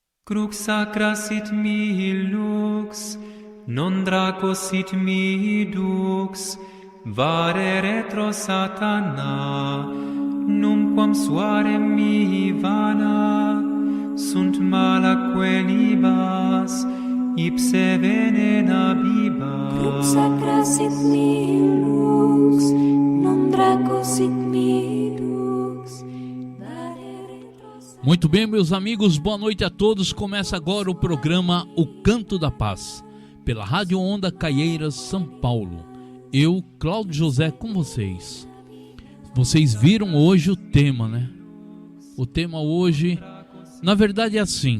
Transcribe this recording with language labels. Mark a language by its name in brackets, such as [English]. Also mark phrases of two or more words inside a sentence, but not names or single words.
[Latin] Crux sacra sit mihi lux, non draco sit mihi dux, vare retro satana, numquam suarem mihi vana, sunt malaque libas, ipse venena bibas. Crux sacra sit mihi lux, non draco sit mihi dux, vare retro satana. [Portuguese] Muito bem, meus amigos, boa noite a todos. Começa agora o programa O Canto da Paz, pela Rádio Onda Caieiras, São Paulo. Eu, Cláudio José, com vocês. Vocês viram hoje o tema, né? O tema hoje, na verdade, é assim.